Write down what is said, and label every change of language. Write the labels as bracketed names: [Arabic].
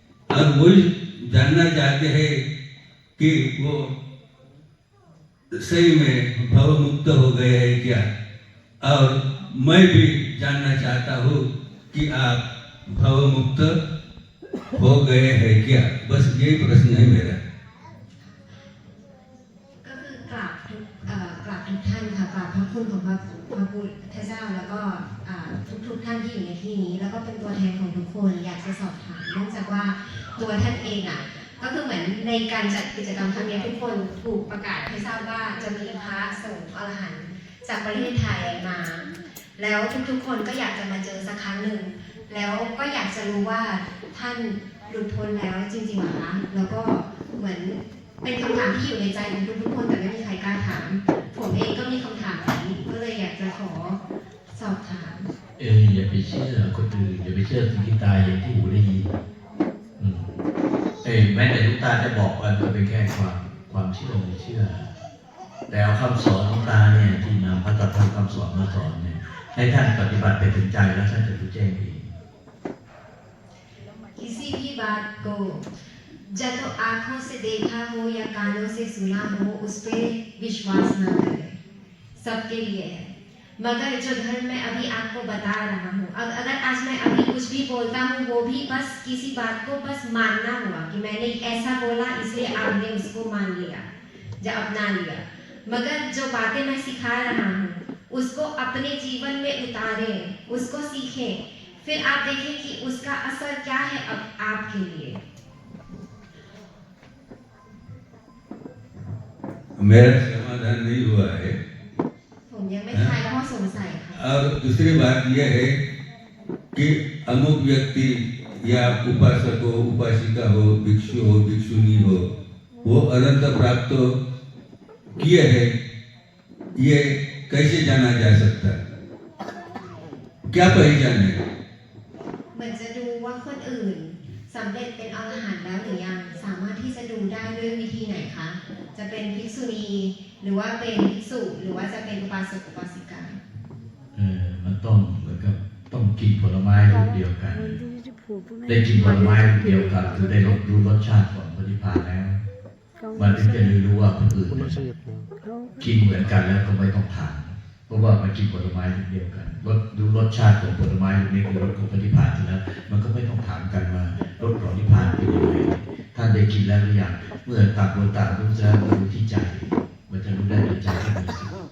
[Hindi] और वही जानना चाहते हैं कि वो सही में भव मुक्त हो गए हैं क्या। और मैं भी जानना चाहता हूँ कि आप भव मुक्त हो गए हैं क्या। बस यही प्रश्न है मेरा। [Thai] ก็คือกราบทุกท่านค่ะกราบพระคุณของพระพุทธเจ้าแล้วก็ทุกท่านที่อยู่ในที่นี้แล้วก็เป็นตัวแทนของทุกคนอยากจะสอบถามเนื่องจากว่าตัวท่านเองก็คือเหมือนในการจัดกิจกรรมครั้งนี้ทุกคนถูกประกาศให้ทราบว่าจะมีพระสงฆ์อรหันต์จากประเทศไทยมา แล้วทุกคนก็อยากจะมาเจอสักครั้งหนึ่งแล้วก็อยากจะรู้ว่าท่านหลุดพ้นแล้วจริงๆหรอคะแล้วก็เหมือนเป็นคำถามที่อยู่ในใจของทุกคนแต่ไม่มีใครกล้าถามผมเองก็มีคำถามนี้ก็เลยอยากจะขอสอบถาม อย่าไปเชื่อคนอื่นอย่าไปเชื่อสิ่งที่ตายอย่างที่หูได้ยินแม้แต่ลูกตาจะบอกกันก็เป็นแค่ความเชื่อไม่เชื่อแต่เอาคำสอนของตาเนี่ยที่นำพระตถาคำสอนมาสอนเนี่ยให้ท่านปฏิบัติไปถึงใจแล้วท่านจะรู้แจ้งเอง [Hindi] किसी भी बात को जब तो आंखों से देखा हो या कानों से सुना हो उस पर विश्वास न करें। सबके लिए है। मगर जो धर्म मैं अभी आपको बता रहा हूँ, अगर आज मैं अभी कुछ भी बोलता हूँ वो भी बस किसी बात को बस मानना हुआ कि मैंने ऐसा बोला इसलिए आपने उसको मान लिया या अपना लिया। मगर जो बातें मैं सिखा रहा हूँ उसको अपने जीवन में उतारें, उसको सीखें, फिर आप देखें कि उसका असर क्या है अब आपके लिए। मेरा समाधान नहीं हुआ है। [Thai] ผมยังไม่คลายข้อสงสัยค่ะ [Hindi] और दूसरी बात यह है कि अमुक व्यक्ति या उपासक हो, उपासिका हो, भिक्षु हो, भिक्षुनी हो, वो अनंत प्राप्त किए है, ये कैसे जाना जा सकता है? क्या पहचान है? [Thai] เหมือนจะดูว่าคนอื่นสำเร็จเป็นอรหันต์แล้วหรือยังสามารถที่จะดูได้ด้วยวิธีไหนคะจะเป็นภิกษุณีหรือว่าเป็นภิกษุหรือว่าจะเป็นอุบาสกอุบาสิกา มันต้องเหมือนกับต้องกินผลไม้ลูกเดียวกัน ได้กินผลไม้ลูกเดียวกันคือได้รู้รสชาติของปฏิภาณแล้ว มันถึงจะรู้ว่าคนอื่นเนี่ยกินเหมือนกันแล้วก็ไม่ต้องถามเพราะว่ามันกินผลไม้ลูกเดียวกันรู้รสชาติของผลไม้ลูกนี้คือรสของปฏิภาณแล้วมันก็ไม่ต้องถามกันว่ารสของปฏิภาณเป็นยังไงท่านได้กินแล้วหรือยังเมื่อต่างคนต่างรู้จะรู้ที่ใจมันจะรู้ได้ด้วยใจที่มีสุข